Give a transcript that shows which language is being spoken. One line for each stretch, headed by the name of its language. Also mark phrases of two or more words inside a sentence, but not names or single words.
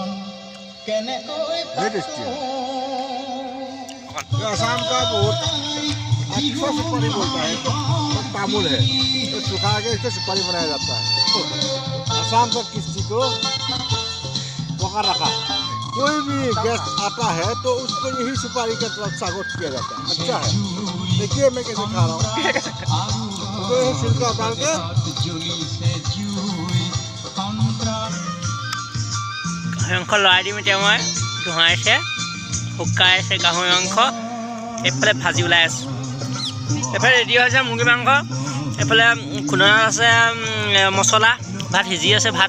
English: very tasty
Hindi: है ये आसाम का बहुत अच्छा सुपारी बोलता है तामुल है तो सुखा के इसको सुपारी बनाया जाता है आसाम का किसी को पका रखा कोई भी गेस्ट आता है तो उसको यही सुपारी का तरफ स्वागत किया जाता है अच्छा है देखिए मैं कैसे खा रहा हूँ तो छिलका डाल के
Assamese: গাহৰি মাংস লৰাই দিম এতিয়া মই ধোঁৱাইছে শুকাইছে গাহৰি মাংস এইফালে ভাজি ওলাই আছোঁ এইফালে ৰেডি হৈছে মুৰ্গী মাংস এইফালে খুন্দনাত আছে মছলা ভাত সিজি আছে ভাত